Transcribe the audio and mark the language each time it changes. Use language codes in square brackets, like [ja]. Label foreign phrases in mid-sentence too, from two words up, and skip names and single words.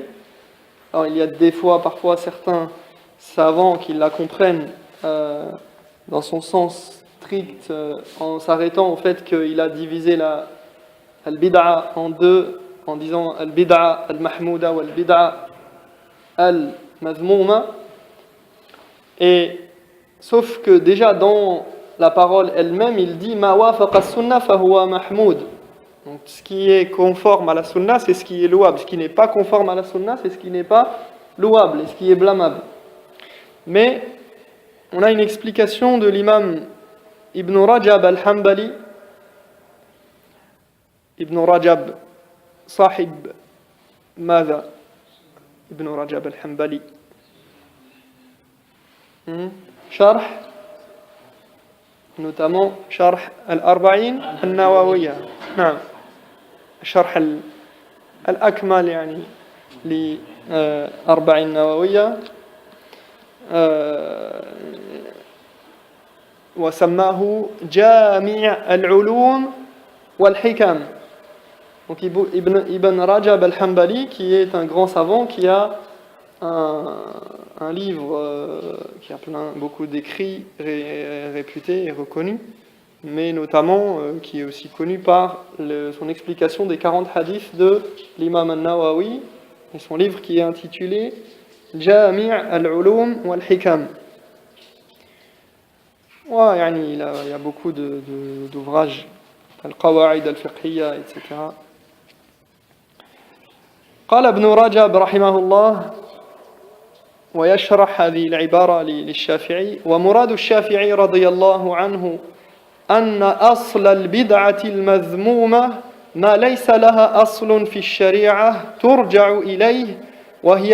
[fr] Alors il y a des fois, parfois, certains savants qui la comprennent dans son sens strict, en s'arrêtant au fait qu'il a divisé la al-bid'a en deux, en disant [ar] البدعة المحمودة [fr] ou [ar] البدعة المذمومة. [fr] Et sauf que déjà dans la parole elle-même, il dit [ar] ما وافق السنة فهو محمود. [fr] Donc ce qui est conforme à la sunna, c'est ce qui est louable. Ce qui n'est pas conforme à la sunna, c'est ce qui n'est pas louable et ce qui est blâmable. Mais on a une explication de l'imam Ibn Rajab al-Hanbali. [ar] Ibn Rajab sahib ماذا Ibn Rajab al-Hanbali شرح notamment شرح الأربعين النووية. نعم الشرح الأكمل يعني لأربعين النووية وسماه جامع العلوم والحكم. [fr] Donc Ibn Rajab al-Hanbali, qui est un grand savant, qui a un livre qui a beaucoup d'écrits réputés et reconnus, mais notamment qui est aussi connu par son explication des 40 hadiths de l'imam al-Nawawi, et son livre qui est intitulé Jami' al-Ulum wal-Hikam. Ouais, il y a beaucoup d'ouvrages, al-Qawa'id al-Fiqhiyya, etc. [ar] قال ابن رجب رحمه الله ويشرح هذه العبارة للشافعي ومراد الشافعي رضي الله عنه أن أصل البدعة المذمومة ما ليس لها أصل في الشريعة ترجع إليه وهي